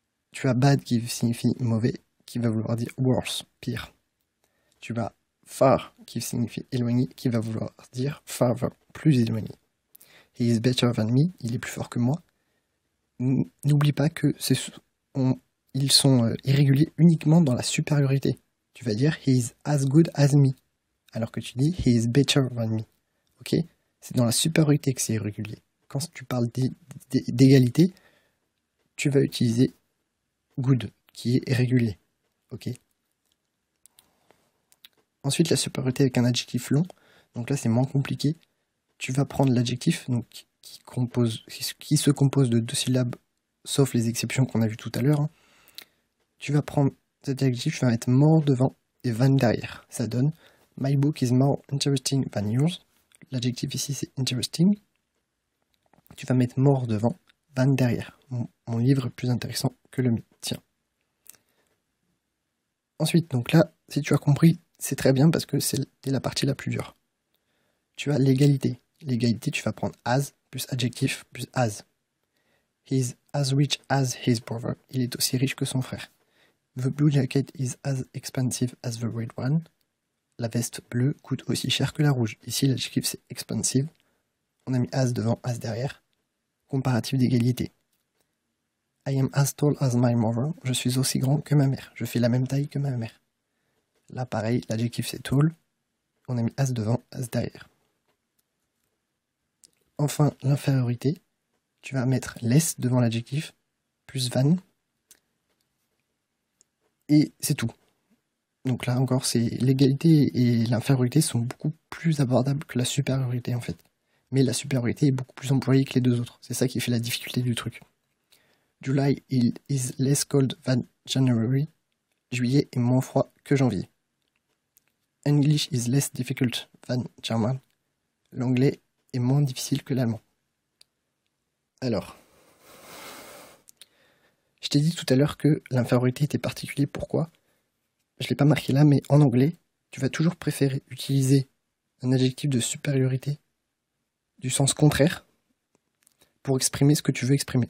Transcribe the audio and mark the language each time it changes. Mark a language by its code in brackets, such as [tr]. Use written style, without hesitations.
[fr] Tu as bad qui signifie mauvais, qui va vouloir dire worse, pire. Tu as far qui signifie éloigné, qui va vouloir dire farther, plus éloigné. [en] He is better than me, [fr] il est plus fort que moi. N'oublie pas que ils sont irréguliers uniquement dans la supériorité. Tu vas dire [en] he is as good as me, [fr] alors que tu dis [en] he is better than me. [fr] Ok? C'est dans la supériorité que c'est irrégulier. Quand tu parles d'égalité, tu vas utiliser good, qui est régulier. Ok? Ensuite, la supériorité avec un adjectif long. Donc là, c'est moins compliqué. Tu vas prendre l'adjectif qui se compose de 2 syllabes, sauf les exceptions qu'on a vues tout à l'heure. Tu vas prendre cet adjectif, tu vas mettre more devant et than derrière. Ça donne [en] My book is more interesting than yours. [fr] L'adjectif ici, c'est interesting. Tu vas mettre more devant, than derrière. Mon livre est plus intéressant que le mien. Tiens. Ensuite, donc là, si tu as compris, c'est très bien parce que c'est la partie la plus dure. Tu as l'égalité. L'égalité, tu vas prendre as plus adjectif plus as. [en] He's as rich as his brother. [fr] Il est aussi riche que son frère. [en] The blue jacket is as expensive as the red one. [fr] La veste bleue coûte aussi cher que la rouge. Ici, l'adjectif c'est expensive. On a mis as devant, as derrière. Comparatif d'égalité. [en] I am as tall as my mother. [fr] Je suis aussi grand que ma mère. Je fais la même taille que ma mère. Là, pareil, l'adjectif c'est tall. On a mis as devant, as derrière. Enfin, l'infériorité. Tu vas mettre less devant l'adjectif, plus than. Et c'est tout. Donc là encore, c'est l'égalité et l'infériorité sont beaucoup plus abordables que la supériorité en fait. Mais la supériorité est beaucoup plus employée que les deux autres. C'est ça qui fait la difficulté du truc. [en] July is less cold than January. [fr] Juillet est moins froid que janvier. [en] English is less difficult than German. [fr] L'anglais est moins difficile que l'allemand. Alors, je t'ai dit tout à l'heure que l'infériorité était particulière. Pourquoi ? Je ne l'ai pas marqué là, mais en anglais, tu vas toujours préférer utiliser un adjectif de supériorité du sens contraire pour exprimer ce que tu veux exprimer.